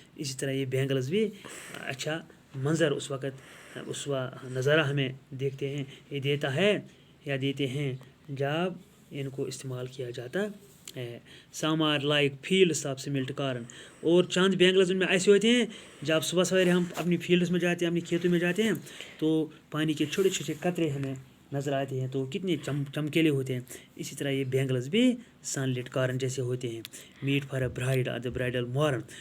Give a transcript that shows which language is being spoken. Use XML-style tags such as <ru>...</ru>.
<hi>इसी तरह ये बैंगल्स भी अच्छा मंजर उस नज़ारा हमें देखते हैं, ये देते हैं जब इनको इस्तेमाल किया जाता है.</hi> <en>Some are like fields of smelt corn.</en> <hi>और चंद बैंगल्स उनमें ऐसे होते हैं जब सुबह सवेरे हम अपनी फील्ड्स में जाते हैं, अपनी खेतों में जाते हैं, तो पानी के छोटे छोटे कतरे हमें नज़र आते हैं, तो कितने चमकीले होते हैं. इसी तरह ये बैंगल्स भी सनलिट कॉर्न जैसे होते हैं.</hi> <en>Meet for a bride at the bridal morn.</en>